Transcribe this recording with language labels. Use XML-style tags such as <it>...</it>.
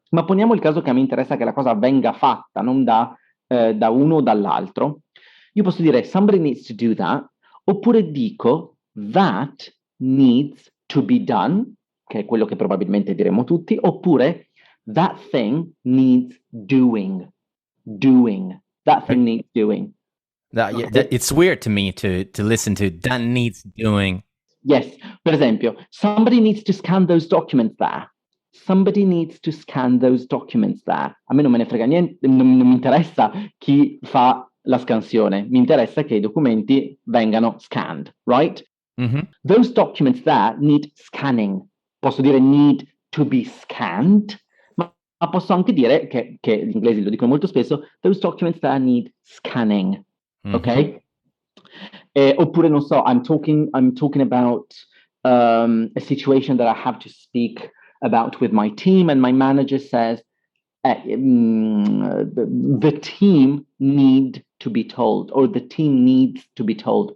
<it>Ma poniamo il caso che a me interessa che la cosa venga fatta, non da uno o dall'altro. Io posso dire</it> <en>somebody needs to do that,</en> <it>oppure dico</it> <en>that needs to be done,</en> <it>che è quello che probabilmente diremo tutti, oppure</it> <en>that thing needs doing. That thing needs doing. It's weird to me to listen to that needs doing. Yes,</en> <it>per esempio,</it> <en>somebody needs to scan those documents there. Somebody needs to scan those documents there.</en> <it>A me non me ne frega niente, non mi interessa chi fa la scansione, mi interessa che i documenti vengano</it> <en>scanned, right? Those documents there need scanning.</en> <it>Posso dire</it> <en>need to be scanned,</en> <it>ma posso anche dire che gli inglesi lo dicono molto spesso,</it> <en>those documents there need scanning,</en> <it>ok? Oppure non so,</it> <en>I'm talking about a situation that I have to speak about with my team, and my manager says the team need to be told, or the team needs to be told.</en>